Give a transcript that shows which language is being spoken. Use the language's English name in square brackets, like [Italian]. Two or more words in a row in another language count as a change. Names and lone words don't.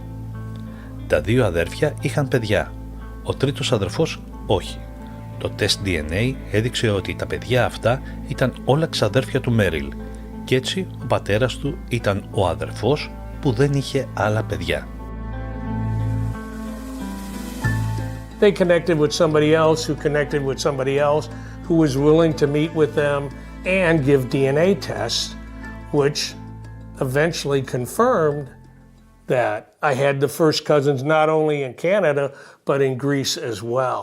[Greek] Τα 2 αδέρφια είχαν παιδιά, ο τρίτος αδερφός όχι. Το τεστ DNA έδειξε ότι τα παιδιά αυτά ήταν όλα ξαδέρφια του Merrill και έτσι ο πατέρας του ήταν ο αδερφός που δεν είχε άλλα παιδιά. [English] They connected with somebody else who connected with somebody else who was willing to meet with them and give DNA tests, which eventually confirmed that I had the first cousins not only in Canada, but in Greece as well.